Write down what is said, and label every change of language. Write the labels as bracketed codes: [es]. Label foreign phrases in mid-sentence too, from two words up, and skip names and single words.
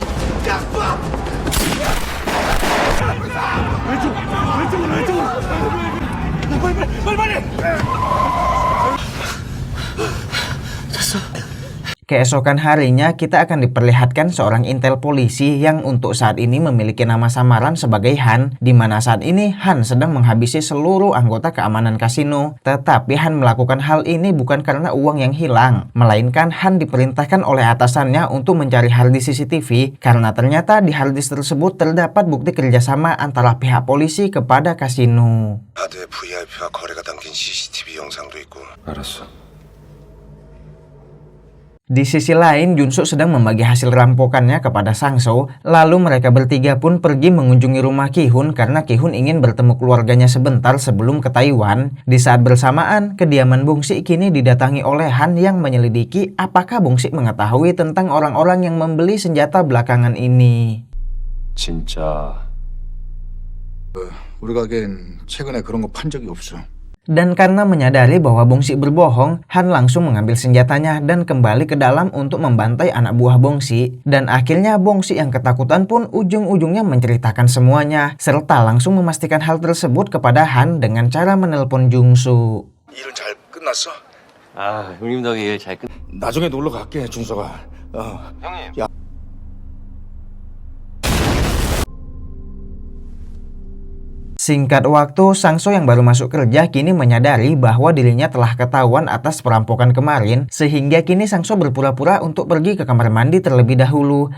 [id] Keesokan harinya kita akan diperlihatkan seorang intel polisi yang untuk saat ini memiliki nama samaran sebagai Han, di mana saat ini Han sedang menghabisi seluruh anggota keamanan kasino. Tetapi Han melakukan hal ini bukan karena uang yang hilang, melainkan Han diperintahkan oleh atasannya untuk mencari harddisk CCTV karena ternyata di harddisk tersebut terdapat bukti kerjasama antara pihak polisi kepada kasino. [ko] 카드에 VIP와 거래가 담긴 CCTV 영상도 있고. 알았어. [id] Di sisi lain, Junsu sedang membagi hasil rampokannya kepada Sangso. Lalu mereka bertiga pun pergi mengunjungi rumah Ki-hun karena Ki-hun ingin bertemu keluarganya sebentar sebelum ke Taiwan. Di saat bersamaan, kediaman Bongsi kini didatangi oleh Han yang menyelidiki apakah Bongsi mengetahui tentang orang-orang yang membeli senjata belakangan ini. [ko] 진짜 우리 가게엔 최근에 그런 거 판 적이 없어. [id] Dan karena menyadari bahwa Bongsi berbohong, Han langsung mengambil senjatanya dan kembali ke dalam untuk membantai anak buah Bongsi. Dan akhirnya Bongsi yang ketakutan pun ujung-ujungnya menceritakan semuanya, serta langsung memastikan hal tersebut kepada Han dengan cara menelpon Jungsu. [ko] 일은 잘 끝났어? 아, 형님 덕에 일 잘 끝. 나중에 놀러 갈게, 준서가. 형님. 야. [id] Singkat waktu, Sangso yang baru masuk kerja kini menyadari bahwa dirinya telah ketahuan atas perampokan kemarin, sehingga kini Sangso berpura-pura untuk pergi ke kamar mandi terlebih dahulu.